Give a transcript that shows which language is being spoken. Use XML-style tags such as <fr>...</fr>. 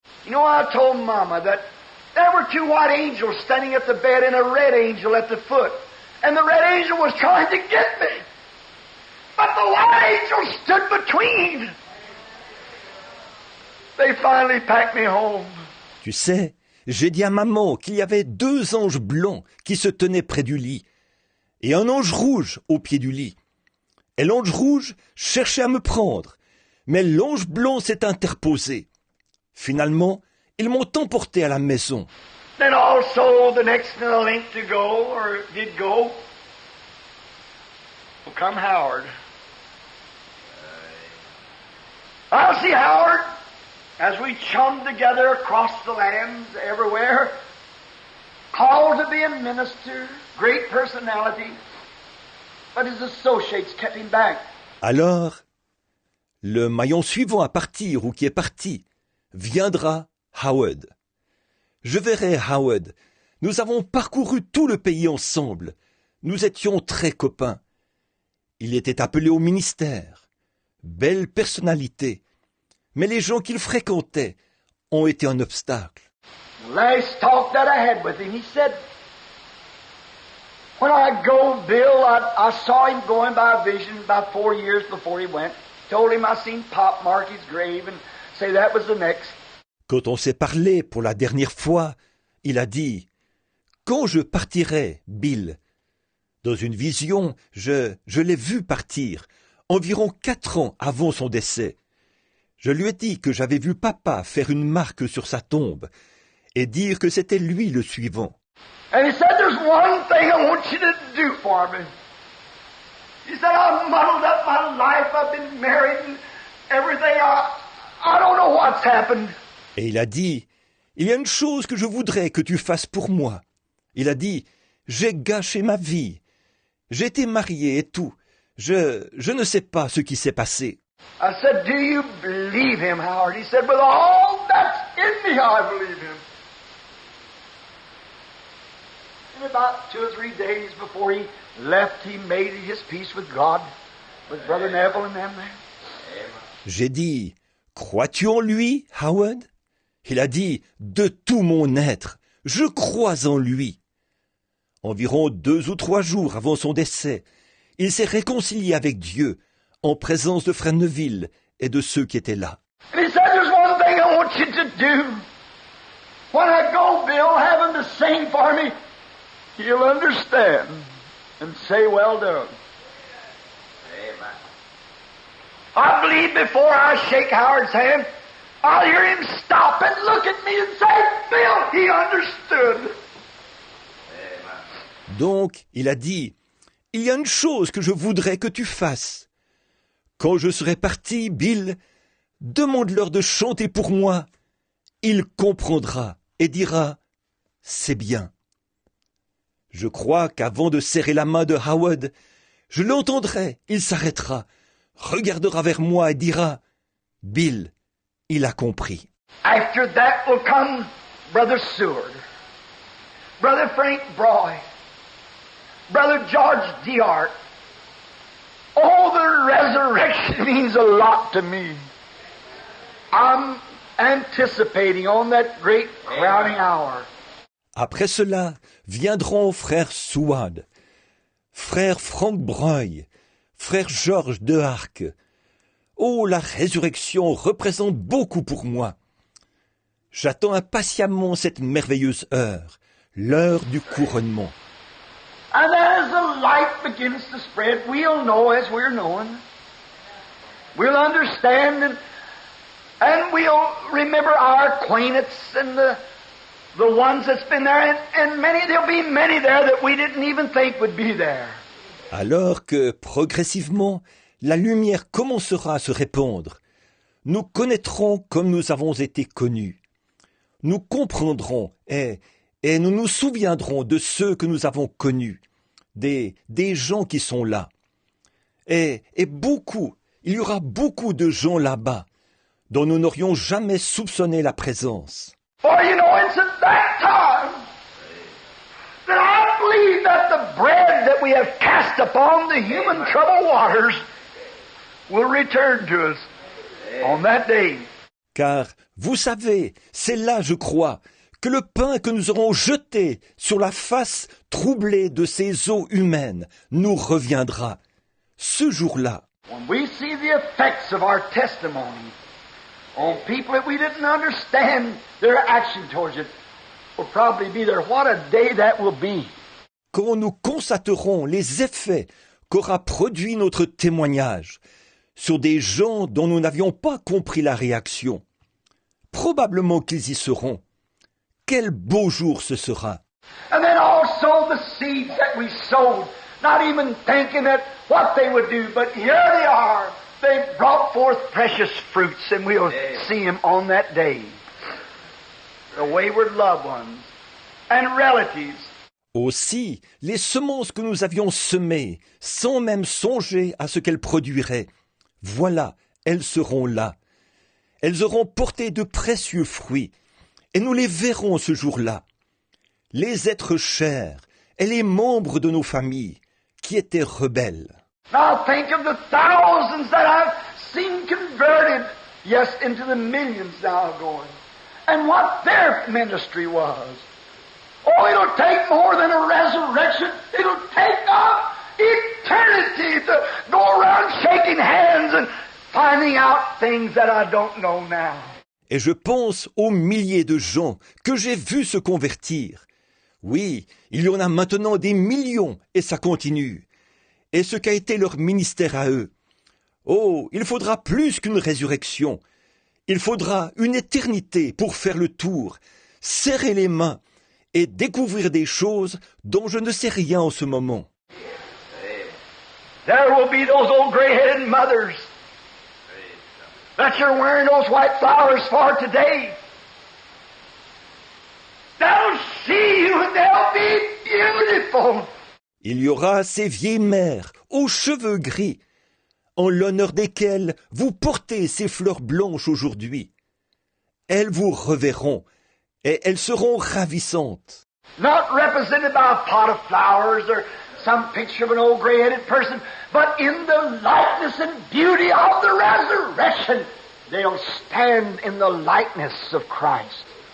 <en>You know, I told Mama that there were two white angels standing at the bed and a red angel at the foot. And the red angel was trying to get me. But the white angel stood between. They finally packed me home.</en> <fr>Tu sais, j'ai dit à maman qu'il y avait 2 anges blancs qui se tenaient près du lit, et un ange rouge au pied du lit. Et l'ange rouge cherchait à me prendre, mais l'ange blanc s'est interposé. Finalement, ils m'ont emporté à la maison.</fr> <en>Then also the next in the link to go, or did go, will come Howard. I'll see Howard as we chummed together across the lands everywhere, called to be a minister, great personality, but his associates kept him back.</en> <fr>Alors, le maillon suivant à partir ou qui est parti viendra Howard. Je verrai Howard. Nous avons parcouru tout le pays ensemble. Nous étions très copains. Il était appelé au ministère. Belle personnalité. Mais les gens qu'il fréquentait ont été un obstacle.</fr> <en>Last talk that I had with him, he said, when I go, Bill, I saw him going by a vision about 4 years before he went. Told him I seen Pop mark his grave and say that was the next.</en> <fr>Quand on s'est parlé pour la dernière fois, il a dit « Quand je partirai, Bill ?» Dans une vision, je l'ai vu partir, environ 4 ans avant son décès. Je lui ai dit que j'avais vu papa faire une marque sur sa tombe et dire que c'était lui le suivant.</fr> <en>And he said, there's one thing I want you to do for me. He said, I've muddled up my life, I've been married and everything, I don't know what's happened.</en> <fr>Et il a dit, il y a une chose que je voudrais que tu fasses pour moi. Il a dit, j'ai gâché ma vie. J'ai été marié et tout. Je ne sais pas ce qui s'est passé.</fr> <en>I said, do you believe him, Howard? He said, with all that's in me, I believe him. And about 2 or 3 days before he left, he made his peace with God, with Brother Neville and them there.</en> <fr>J'ai dit, crois-tu en lui, Howard? Il a dit, de tout mon être, je crois en lui. Environ 2 ou 3 jours avant son décès, il s'est réconcilié avec Dieu, en présence de Frère Neville et de ceux qui étaient là.</fr> <en>And he said, there's one thing I want you to do. When I go, Bill, have him to sing for me. He'll understand. and say, well done. Amen. I believe before I shake Howard's hand, I'll hear him stop and look at me and say, Bill, he understood.</en> <fr>Donc, il a dit, il y a une chose que je voudrais que tu fasses. Quand je serai parti, Bill, demande-leur de chanter pour moi. Il comprendra et dira, c'est bien. Je crois qu'avant de serrer la main de Howard, je l'entendrai, il s'arrêtera, regardera vers moi et dira, Bill, il a compris.</fr> <en>After that will come Brother Seward, Brother Frank Broy, Brother George DeArt. Oh, the resurrection means a lot to me. I'm anticipating on that great crowning hour.</en> <fr>Après cela, viendront frère Seward, frère Frank Broy, frère George DeArt. Oh, la résurrection représente beaucoup pour moi. J'attends impatiemment cette merveilleuse heure, l'heure du couronnement.</fr> <en>And as the light begins to spread, we'll know as we're knowing. We'll understand and we'll remember our acquaintance and the ones that's been there, and there'll be many there that we didn't even think would be there.</en> <fr>Alors que, progressivement, la lumière commencera à se répandre, nous connaîtrons comme nous avons été connus. Nous comprendrons et nous nous souviendrons de ceux que nous avons connus, des gens qui sont là. Et beaucoup, il y aura beaucoup de gens là-bas dont nous n'aurions jamais soupçonné la présence.</fr> <en>For you know, it's at that time that I believe that the bread that we have cast upon the human troubled waters will return to us on that day.</en> <fr>Car, vous savez, c'est là, je crois, que le pain que nous aurons jeté sur la face troublée de ces eaux humaines nous reviendra. Ce jour-là.</fr> <en>When we see the effects of our testimony on people that we didn't understand their action towards it, will probably be there. What a day that will be.</en> <fr>Quand nous constaterons les effets qu'aura produit notre témoignage sur des gens dont nous n'avions pas compris la réaction, probablement qu'ils y seront. Quel beau jour ce sera!</fr> <en>And then also the seeds that we sowed, not even thinking that what they would do, but here they are. They brought forth precious fruits, and we'll see them on that day. The wayward loved ones and relatives.</en> <fr>Aussi, les semences que nous avions semées, sans même songer à ce qu'elles produiraient, voilà, elles seront là. Elles auront porté de précieux fruits, et nous les verrons ce jour-là. Les êtres chers et les membres de nos familles qui étaient rebelles.</fr> <en>Now think of the thousands that I've seen converted, yes, into the millions now going, and what their ministry was. Oh, it'll take more than a resurrection. It'll take eternity to go around shaking hands and finding out things that I don't know now.</en> <fr>Et je pense aux milliers de gens que j'ai vus se convertir. Oui, il y en a maintenant des millions, et ça continue. Et ce qu'a été leur ministère à eux. Oh, il faudra plus qu'une résurrection. Il faudra une éternité pour faire le tour, serrer les mains et découvrir des choses dont je ne sais rien en ce moment.</fr> <en>There will be those old gray-headed mothers that you're wearing those white flowers for today. They'll see you and they'll be beautiful.</en> <fr>Il y aura ces vieilles mères aux cheveux gris, en l'honneur desquelles vous portez ces fleurs blanches aujourd'hui. Elles vous reverront et elles seront ravissantes.</fr> <en>Not represented by a pot of flowers or some picture of an old gray-headed person, but in the likeness and beauty of the resurrection, they'll stand in the likeness of Christ.</en>